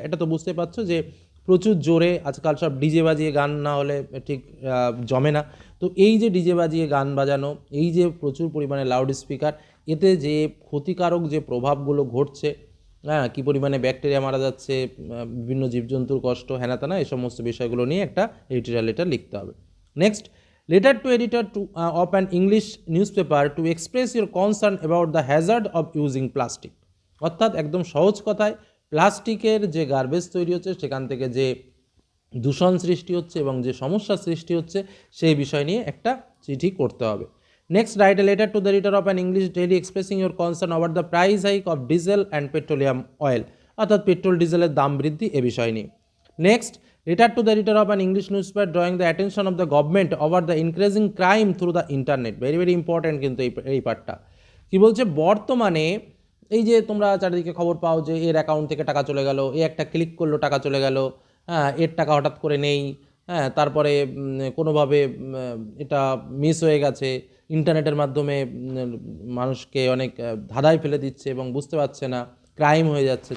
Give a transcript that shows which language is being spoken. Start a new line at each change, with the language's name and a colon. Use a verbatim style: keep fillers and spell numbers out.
Bangla: এটা তো বুঝতে পারছো যে প্রচুর জোরে আজকাল সব ডিজে বাজিয়ে গান না হলে ঠিক আহ, জমে না। তো এই যে ডিজে বাজিয়ে গান বাজানো, এই যে প্রচুর পরিমাণে লাউড স্পিকার, এতে যে ক্ষতিকারক যে প্রভাবগুলো ঘটছে, হ্যাঁ কী পরিমাণে ব্যাকটেরিয়া মারা যাচ্ছে, আহ, বিভিন্ন জীবজন্তুর কষ্ট হ্যানা তেনা, এই সমস্ত বিষয়গুলো নিয়ে একটা এডিটোরিয়াল লেটার লিখতে হবে।
English: Next, letter to editor to, uh, of an English newspaper to express your concern about the hazard of using plastic.
Bangla: অর্থাৎ একদম সহজ কথায় প্লাস্টিকের যে গার্বেজ তৈরি হচ্ছে সেখান থেকে যে দূষণ সৃষ্টি হচ্ছে এবং যে সমস্যা সৃষ্টি হচ্ছে সেই বিষয় নিয়ে একটা চিঠি করতে হবে।
English: Next, write a letter to the editor of an English daily expressing your concern over the price hike of diesel and petroleum oil.
Bangla: অর্থাৎ পেট্রোল ডিজেলের দাম বৃদ্ধি এ বিষয় নিয়ে।
English: Next, letter to the editor of an English newspaper drawing the attention of the government over the increasing crime through the internet. Very very important
Bangla: কিন্তু এই এই পার্টটা। কি বলছে, বর্তমানে এই যে তোমরা চারিদিকে খবর পাও যে এর অ্যাকাউন্ট থেকে টাকা চলে গেল, এ একটা ক্লিক করলো টাকা চলে গেল, হ্যাঁ এর টাকা হঠাৎ করে নেই, হ্যাঁ তারপরে উম, কোনোভাবে উম, এটা মিস হয়ে গেছে। ইন্টারনেটের মাধ্যমে উম, মানুষকে অনেক আহ, ধাঁধায় ফেলে দিচ্ছে এবং বুঝতে পারছে না, ক্রাইম হয়ে যাচ্ছে।